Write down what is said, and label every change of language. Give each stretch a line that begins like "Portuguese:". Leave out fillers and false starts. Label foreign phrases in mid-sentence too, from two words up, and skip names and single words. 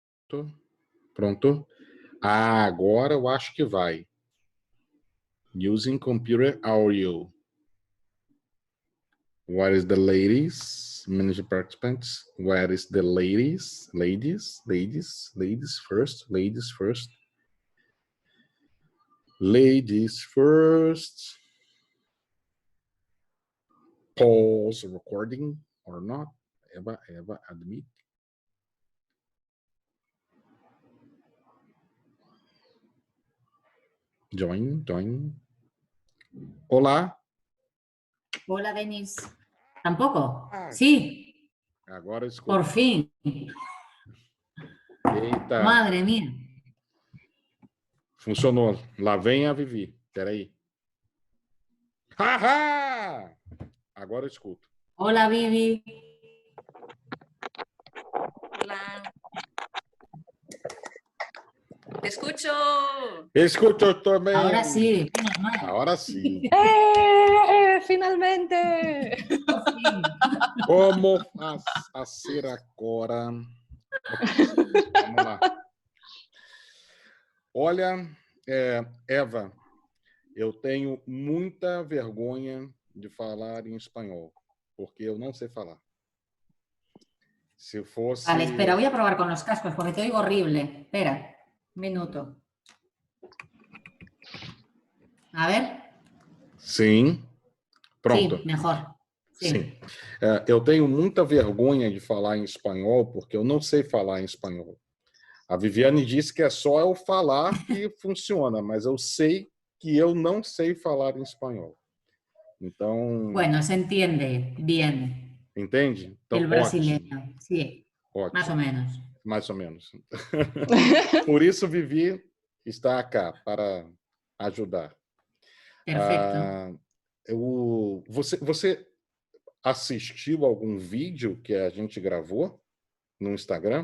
Portuguese: Pronto. Ah, agora eu acho que vai.
English: Using computer audio. What is the ladies? Manager participants. Where is the ladies? Ladies first. Ladies first. Ladies first. Pause recording or not. Eva, admit. Join.
Portuguese: Olá.
Spanish: Hola, Denis. ¿Tampoco? Sí.
Portuguese: Agora escuta.
Spanish: Por fin.
Portuguese: Eita.
Spanish: Madre mía.
Portuguese: Funcionou. Lá vem a Vivi. Peraí. Haha! Agora eu escuto.
Spanish: Hola, Vivi. Hola. Te escucho.
Portuguese: Escucho também.
Spanish: Ahora sí.
Portuguese: Agora sim. Finalmente. Como fazer agora? Vamos lá. Olha, Eva, eu tenho muita vergonha de falar em espanhol, porque eu não sei falar. Se fosse...
Spanish: Vale, espera, voy a probar con los cascos porque te oigo horrible. Espera, un minuto. A ver.
Portuguese: Sim. Pronto.
Spanish: Sí, mejor.
Portuguese: Sim. Eu tenho muita vergonha de falar em espanhol, porque eu não sei falar em espanhol. A Viviane disse que é só eu falar que funciona, mas eu sei que eu não sei falar em espanhol. Então...
Spanish: Bueno, se entiende bien.
Portuguese: Entende? Então,
Spanish: el brasileño, sí.
Portuguese: Ótimo. Mais ou menos. Mais ou menos. Por isso, Vivi está cá, para ajudar. Perfeito. Você assistiu algum vídeo que a gente gravou no Instagram?